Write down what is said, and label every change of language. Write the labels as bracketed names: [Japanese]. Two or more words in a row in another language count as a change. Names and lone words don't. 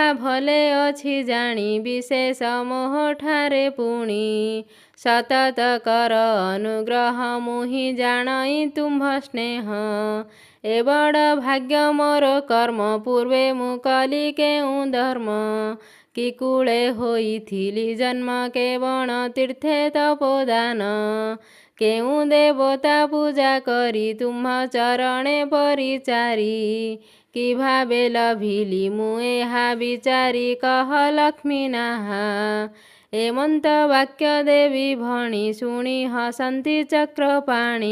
[Odia] ଭଲେ ଅଛି ଜାଣି ବିଶେଷ ମୋହ ଠାରେ ପୁଣି ସତତ କର ଅନୁଗ୍ରହ ମୁହିଁ ଜାଣଇ ତୁମ୍ଭ ସ୍ନେହ ଏ ବଡ଼ ଭାଗ୍ୟ ମୋର କର୍ମ ପୂର୍ବେ ମୁଁ କଲି କେଉଁ ଧର୍ମ କି କୂଳେ ହୋଇଥିଲି ଜନ୍ମ କେବଣ ତୀର୍ଥେ ତପୋଦାନ କେଉଁ ଦେବତା ପୂଜା କରି ତୁମ୍ଭ ଚରଣେ ପରିଚାରି। କି ଭାବେ ଲଭିଲି ମୁଁ ଏହା ବିଚାରି କହ ଲକ୍ଷ୍ମୀ ନାହା। ଏମନ୍ତ ବାକ୍ୟ ଦେବୀ ଭଣି ଶୁଣି ହସନ୍ତି ଚକ୍ରପାଣି।